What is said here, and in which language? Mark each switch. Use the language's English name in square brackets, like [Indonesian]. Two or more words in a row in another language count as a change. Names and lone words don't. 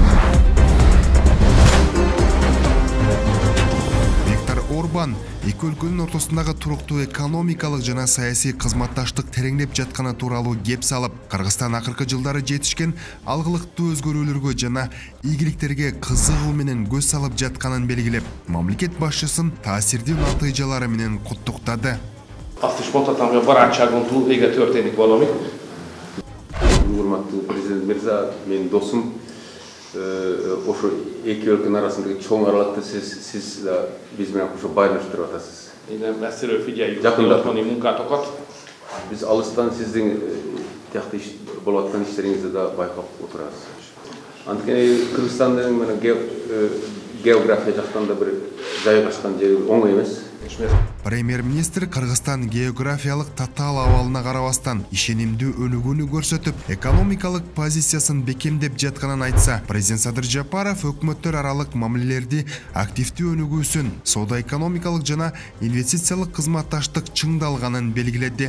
[Kyrgyz] Орбан эки өлкөнүн ортосундагы туруктуу экономикалык жана саясий кызматташтык тереңдеп жатканы тууралуу кеп салып, Кыргызстан акыркы жылдары жетишкен алгылыктуу өзгөрүүлөргө жана ийгиликтерге кызыгуу менен көз салып жатканын белгилеп, мамлекет башчысын таасирдүү натыйжалары менен куттуктады. [Hungarian] Azt is mondhatnám, hogy a barátságon vége történik valami. [Kyrgyz] Урматтуу президент Мирза, менин досум, ошо эки өлкөнүн арасындагы чоң аралыкты siz биз менен ошо байланыштырып атасыз. [Hungarian] Innen messziről figyeljük a otthoni munkátokat. [Kyrgyz] Биз алыстан сиздин тиякты болуп аткан иштериңизди да байкап отурабыз. Анткени Кыргызстандын менен география жактан да бир жайгашкан жери оңой эмес. Премьер-министр Кыргызстан географиялык татаал абалына карабастан ишенимдүү өнүгүүнү көрсөтүп, экономикалык позициясын бекемдеп жатканын айтса, президент Садыр Жапаров өкмөттөр аралык мамилелерди активдүү өнүгүүсүн, соода-экономикалык жана инвестициялык кызматташтык чыңдалганын белгиледи.